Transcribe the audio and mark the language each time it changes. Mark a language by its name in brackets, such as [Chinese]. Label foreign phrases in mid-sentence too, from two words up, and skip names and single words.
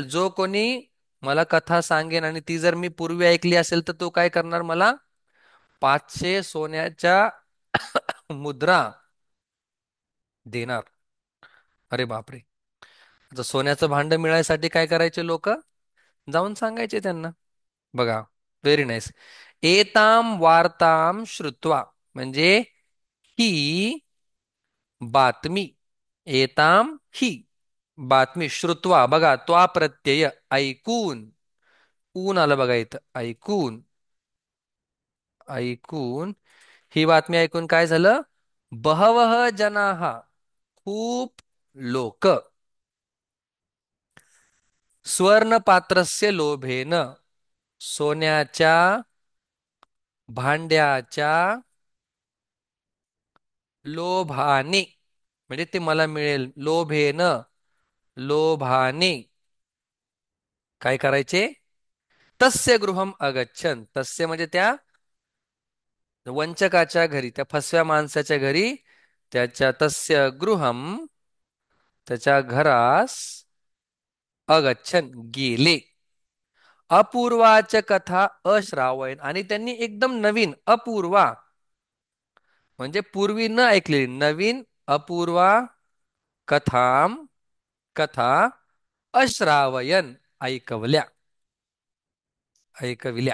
[Marathi] जो कोणी मला कथा सांगेन आणि ती जर मी पूर्वी ऐकली असेल तर तो काय करणार? मला 500 सोन्याच्या मुद्रा देणार. अरे बापरे! आता सोन्याचं भांड मिळायसाठी काय करायचे लोक? जाऊन सांगायचे त्यांना. बघा, [English] very nice. [Sanskrit] एताम वार्ताम श्रुत्वा [Marathi] म्हणजे ही बातमी, एताम ही बातमी, श्रुत्वा बघा, त्वा प्रत्यय ऐकून, ऊन आलं बघा इथं, ऐकून, ऐकून, ही बातमी ऐकून काय झालं? [Sanskrit] बहवह जनाहा, [Marathi] खूप लोक, [Sanskrit] स्वर्णपात्रस्य लोभेन, [Marathi] सोन्याच्या भांड्याच्या लोभाने, म्हणजे ते मला मिळेल, लोभेन, लोभाने, काय करायचे? [Sanskrit] तस्य गृहम अगच्छन, [Marathi] तस्य म्हणजे त्या वंचकाच्या घरी, त्या फसव्या माणसाच्या घरी, त्याच्या [Sanskrit] तस्य गृहम, [Marathi] त्याच्या घरास, अगच्छन गेले, [Sanskrit] अपूर्वाच कथा अश्रावयन, [Marathi] आणि त्यांनी एकदम नवीन, अपूर्वा म्हणजे पूर्वी न ऐकलेली, नवीन, अपूर्वा, कथाम, कथा, अश्रावयन ऐकवल्या, ऐकविल्या.